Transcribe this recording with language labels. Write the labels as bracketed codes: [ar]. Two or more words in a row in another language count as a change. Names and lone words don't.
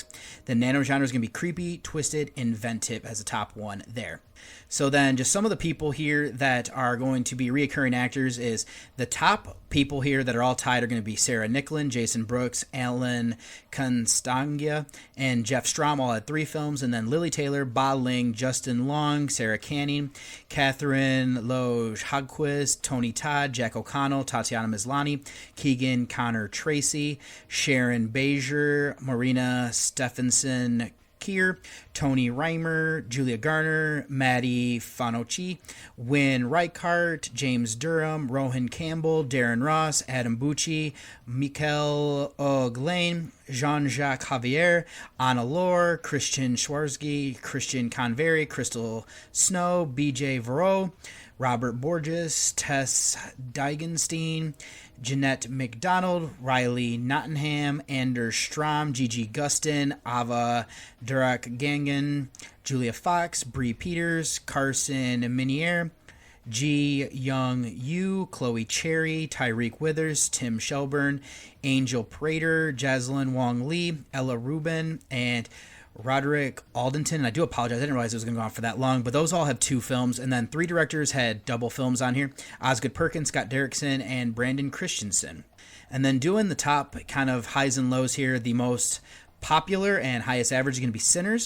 [en] The nano-genre is going to be creepy, twisted, inventive as the top one there. So then just some of the people here that are going to be reoccurring actors is the top people here that are all tied are going to be Sarah Nicklin, Jason Brooks, Alan Constangia, and Jeff Strom all had 3 films. And then Lily Taylor, Ba Ling, Justin Long, Sarah Canning, Catherine Loge Hogquist, Tony Todd, Jack O'Connell, Tatiana Maslany, Keegan Connor Tracy, Sharon Bezier, Marina Stephenson Keir, Tony Reimer, Julia Garner, Maddie Fanocci, Wynn Reichart, James Durham, Rohan Campbell, Darren Ross, Adam Bucci, Mikel O'Glaine, Jean-Jacques Javier, Anna Lore, Christian Schwarzgy, Christian Convery, Crystal Snow, BJ Varro, Robert Borges, Tess Digenstein, Jeanette McDonald, Riley Nottingham, Anders Strom, Gigi Gustin, Ava Durak Gangan, Julia Fox, Bree Peters, Carson Minier, Ji Young Yu, Chloe Cherry, Tyreek Withers, Tim Shelburne, Angel Prater, Jaslyn Wong Lee, Ella Rubin, and Roderick Aldenton. And I do apologize, I didn't realize it was going to go on for that long, but those all have 2 films. And then 3 directors had double films on here: Osgood Perkins, Scott Derrickson, and Brandon Christensen. And then doing the top kind of highs and lows here, the most popular and highest average is going to be Sinners.